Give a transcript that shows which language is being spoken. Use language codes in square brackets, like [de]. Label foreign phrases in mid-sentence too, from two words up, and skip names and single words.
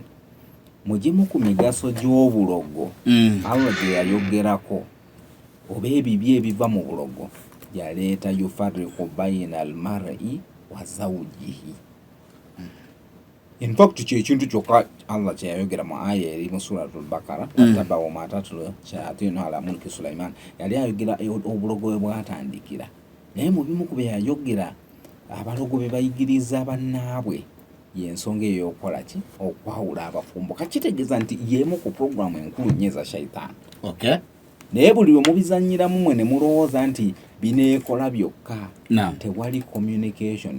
[lg] Mugimu ku migaso gy'obulogo Allah gye yayogerako oba ebibye ebiva mu bulogo yaleeta [ar] يفرقون بين المرء وزوجه. [en] In fact [lg] kintu kyokka Allah kye yayogera mu aya eri mu suratul Bakara [ar] تتبعوا ما تتلو الشياطين على ملك سليمان [lg] yali ayogera obulogo bwe bwatandikira naye mu bimu ku bye yayogera abalogo be bayigiriza bannaabwe yensonga eyokola ki okwawula abafumbo kakitegeeza nti yemu ku programu enkulu nnyo eza shaitani. Naye buli lwe mubizannyiramu mwe ne mulowooza nti bineekola byokka tewali communication.